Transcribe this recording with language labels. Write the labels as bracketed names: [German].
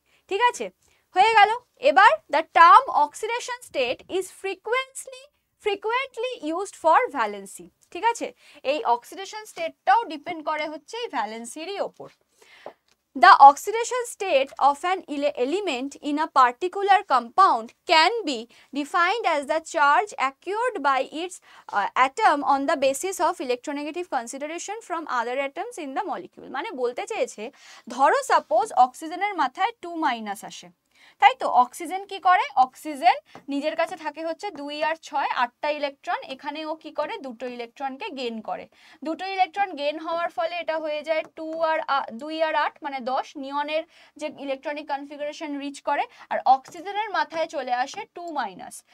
[Bangla] ঠিক আছে, হয়ে গেল। এবার [English] The term oxidation state is frequently used for valency. [Bangla] ঠিক আছে, এই অক্সিডেশন স্টেটটাও ডিপেন্ড করে হচ্ছে এই ভ্যালেন্সিরই ওপর। [English] The oxidation state of an element in a particular compound can be defined as the charge acquired by its atom on the basis of electronegative consideration from other atoms in the molecule. [Bangla] মানে বলতে চেয়েছে ধরো suppose অক্সিজেনের মাথায় 2- আসে, তাই তো oxygen কি করে, অক্সিজেন নিজের কাছে থাকে হচ্ছে 2 আর 6 8টা ইলেকট্রন, এখানে ও কি করে দুটো ইলেকট্রনকে গেইন করে, দুটো ইলেকট্রন গেইন হওয়ার ফলে এটা হয়ে যায় 2 আর 8 মানে 10, নিয়নের যে ইলেকট্রনিক কনফিগারেশন রিচ করে, আর অক্সিজেনের মাথায় চলে আসে 2-।